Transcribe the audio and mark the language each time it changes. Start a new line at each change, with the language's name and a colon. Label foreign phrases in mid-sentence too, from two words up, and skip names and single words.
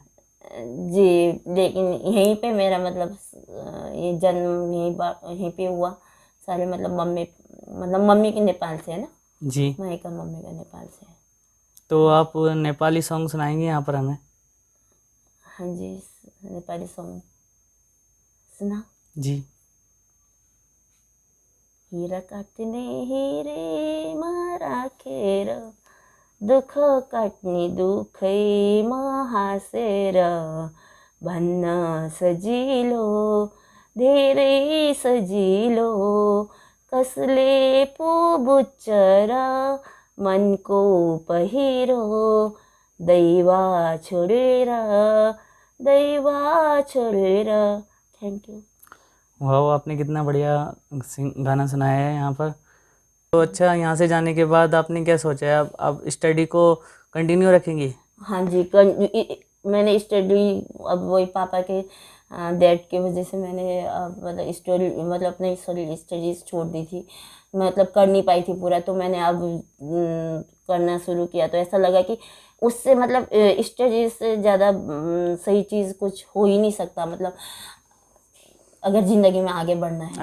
Hindi: जी, लेकिन यहीं पे मेरा मतलब ये जन्म यहीं पे हुआ। सारे मतलब मम्मी के नेपाल से है ना, जी, मायका मम्मी का नेपाल से है। तो हाँ जी, आप नेपाली सॉन्ग सुनाएंगे यहाँ पर हमें? हाँ जी, नेपाली सॉन्ग सुना। जी।
Nepali: हिरा काट्ने हिरेमा राखेर, दुःख काट्ने दुःखैमा हाँसेर, भन्न सजिलो धेरै सजिलो, कसले पो बुझ्छ र मनको पहिरो, दैवा छोडेर दैवा छोडेर।
English: thank you.
Hindi: वाह, आपने कितना बढ़िया गाना सुनाया है यहाँ पर। तो अच्छा, यहाँ से जाने के बाद आपने क्या सोचा है, अब स्टडी को कंटिन्यू रखेंगी? हाँ जी, मैंने स्टडी अब वही पापा के डेथ की वजह से मैंने मतलब स्टडी मतलब अपनी स्टडीज छोड़ दी थी, मतलब कर नहीं पाई थी पूरा, तो मैंने अब करना शुरू किया, तो ऐसा लगा कि उससे मतलब स्टडीज से ज़्यादा सही चीज़ कुछ हो ही नहीं सकता, मतलब अगर ज़िंदगी में आगे बढ़ना है